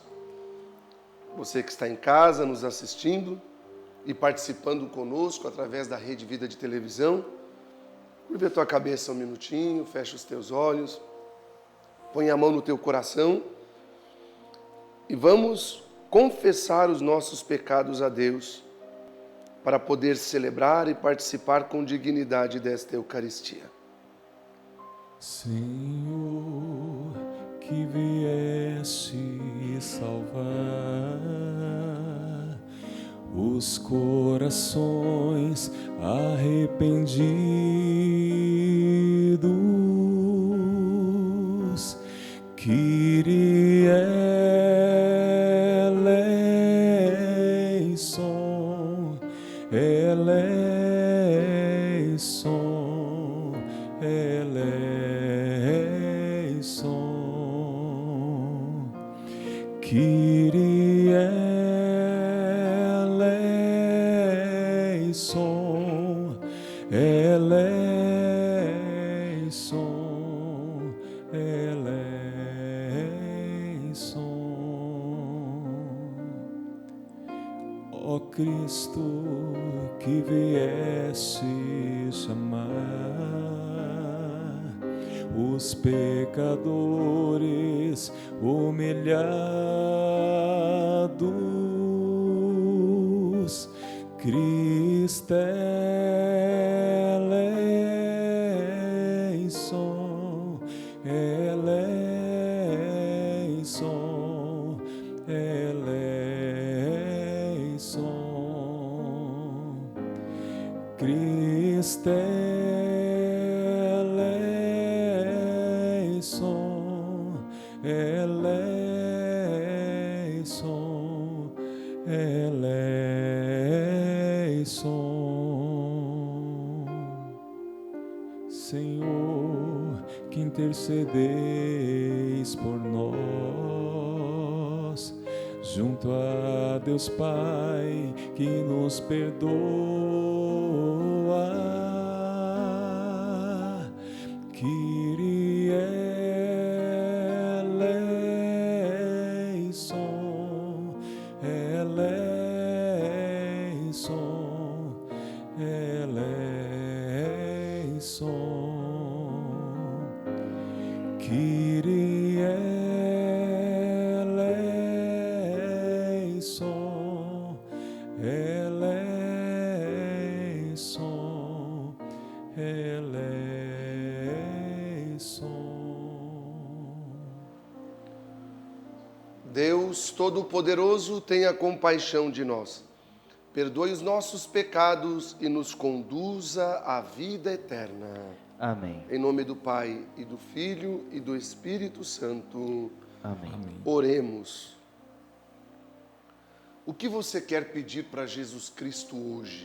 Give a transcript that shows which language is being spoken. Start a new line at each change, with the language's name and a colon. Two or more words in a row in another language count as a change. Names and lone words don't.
Portuguese: Você que está em casa nos assistindo e participando conosco através da Rede Vida de televisão, curva a tua cabeça um minutinho, fecha os teus olhos, põe a mão no teu coração e vamos confessar os nossos pecados a Deus para poder celebrar e participar com dignidade desta Eucaristia. Senhor, que vieste salvar os corações
Greek: arrependidos, Κύριε ελέησον, ελέησον, ελέησον, Κύριε ελέησον, ελέησον, ελέησον.
Portuguese: Ó Cristo, que vieste chamar os pecadores
Greek: humilhados, Χριστέ ελέησον, ελέησον, ελέησον, Χριστέ ελέησον, ελέησον, ελέησον.
Portuguese: Senhor, que intercedeis por nós, junto a Deus Pai, que nos perdoa,
Greek: Kyrie ελέησον, ελέησον, ελέησον, Κύριε ελέησον, ελέησον, ελέησον.
Portuguese: Deus Todo-Poderoso, tenha compaixão de nós. Perdoe os nossos pecados e nos conduza à vida eterna. Amém. Em nome do Pai, e do Filho, e do Espírito Santo. Amém. Oremos. O que você quer pedir para Jesus Cristo hoje?